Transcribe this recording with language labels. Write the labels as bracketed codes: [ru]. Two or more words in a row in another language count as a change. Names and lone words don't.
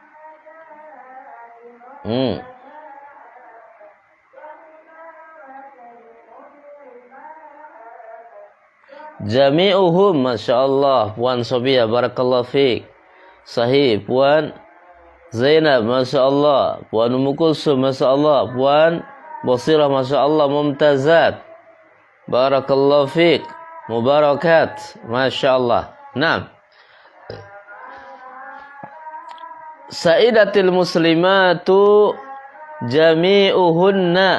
[ar] جميعهم، ما شاء الله, [ms] Puan Sobia, [ar] بارك الله فيك. Sahih, Puan Zainab, ما شاء الله. Puan Ummu Kulsum, ما شاء الله. Puan Bosirah, ما شاء الله، ممتازات. بارك الله فيك. مباركات، ما شاء الله. Nah, سيدات المسلمات جميعهن.